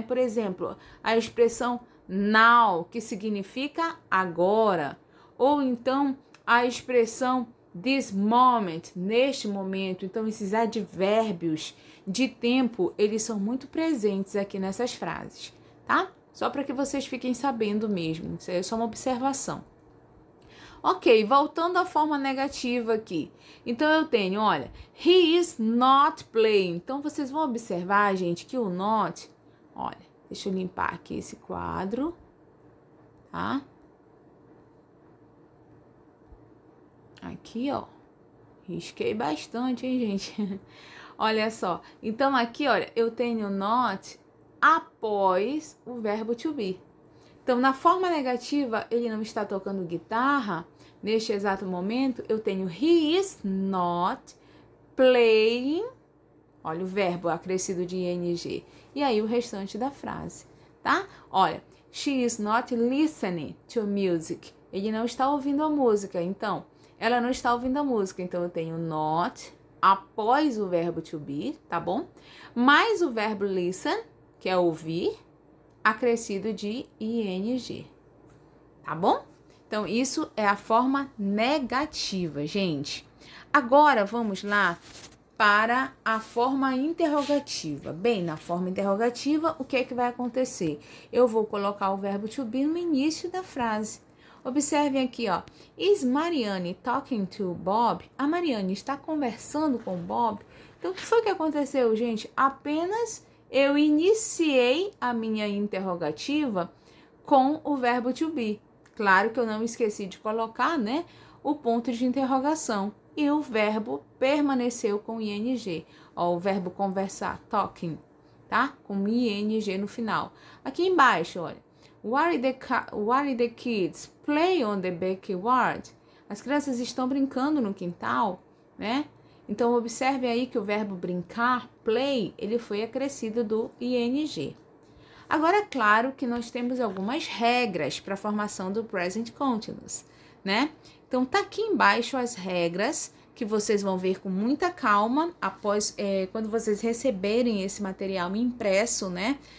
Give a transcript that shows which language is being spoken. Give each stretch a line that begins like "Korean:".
Portuguese: Por exemplo, a expressão now, que significa agora, ou então a expressão this moment, neste momento. Então, esses advérbios de tempo, eles são muito presentes aqui nessas frases, tá? Só para que vocês fiquem sabendo mesmo, isso é só uma observação. Ok, voltando à forma negativa aqui. Então, eu tenho, olha,
English: he is not playing.
Portuguese: Então, vocês vão observar, gente, que o not, olha, deixa eu limpar aqui esse quadro, tá? Aqui, ó, risquei bastante, hein, gente? Olha só, então aqui, olha, eu tenho not após o verbo to be. Então, na forma negativa, ele não está tocando guitarra. Neste exato momento, eu tenho
English: he is not playing.
Portuguese: Olha o verbo acrescido de ing. E aí, o restante da frase, tá?
English: Olha, she is not listening to music.
Portuguese: Ele não está ouvindo a música. Então, ela não está ouvindo a música. Então, eu tenho not após o verbo to be, tá bom? Mais o verbo listen, que é ouvir, acrescido de ing, tá bom? Então, isso é a forma negativa, gente. Agora, vamos lá para a forma interrogativa. Bem, na forma interrogativa, o que é que vai acontecer? Eu vou colocar o verbo to be no início da frase. Observem aqui, ó.
English: Is Mariane talking to Bob?
Portuguese: A Mariane está conversando com o Bob? Então, o que foi que aconteceu, gente? Apenas eu iniciei a minha interrogativa com o verbo to be. Claro que eu não esqueci de colocar, né, o ponto de interrogação. E o verbo permaneceu com ing. Ó, o verbo conversar, talking, tá? Com ing no final. Aqui embaixo, olha.
English: What are the kids play on the backyard?
Portuguese: As crianças estão brincando no quintal, né? Então, observe aí que o verbo brincar, play, ele foi acrescido do ing. Agora, é claro que nós temos algumas regras para a formação do present continuous, né? Então, tá aqui embaixo as regras que vocês vão ver com muita calma após, quando vocês receberem esse material impresso, né?